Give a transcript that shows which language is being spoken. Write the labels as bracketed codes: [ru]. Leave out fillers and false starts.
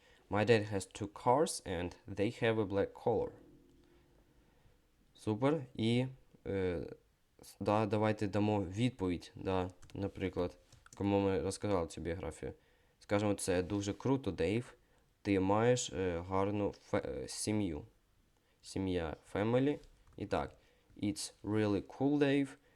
[en] My dad has 2 cars and they have a black color. [uk] Супер. І Да, давайте дамо відповідь, да, наприклад, кому ми розказали цю біографію. Скажемо, це дуже круто, Дейв. Ти маєш гарну сім'ю. Сім'я, family. І так, [en] it's really cool, Dave.